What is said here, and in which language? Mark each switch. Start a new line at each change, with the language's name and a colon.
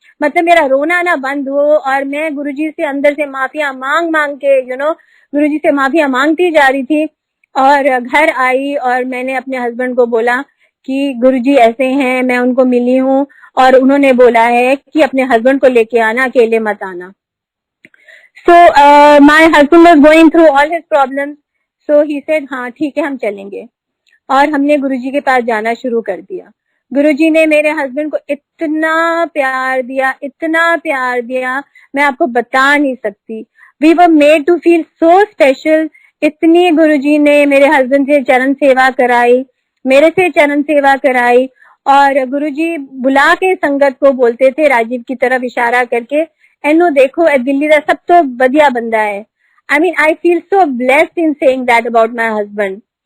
Hindi: मतलब मेरा रोना ना बंद हो और मैं गुरुजी से अंदर से माफिया मांग के गुरुजी से माफिया मांगती जा रही थी। और घर आई और मैंने अपने हस्बैंड को बोला कि गुरुजी ऐसे हैं, मैं उनको मिली हूँ और उन्होंने बोला है कि अपने हस्बैंड को लेके आना, अकेले मत आना।
English: So my husband was going through all his problems. So he said,
Hindi: हाँ ठीक है हम चलेंगे। और हमने गुरुजी के पास जाना शुरू कर दिया। गुरुजी ने मेरे हस्बैंड को इतना प्यार दिया, इतना प्यार दिया, मैं आपको बता नहीं सकती।
English: We were made to feel so special।
Hindi: इतनी गुरुजी ने मेरे हस्बैंड से चरण सेवा कराई, मेरे से चरण सेवा कराई। और गुरुजी बुला के संगत को बोलते थे राजीव की तरफ इशारा करके,
Punjabi: एनो देखो ए दिल्ली का सब तो बढ़िया बंदा है।
English: I mean I feel so blessed in saying that about my husband.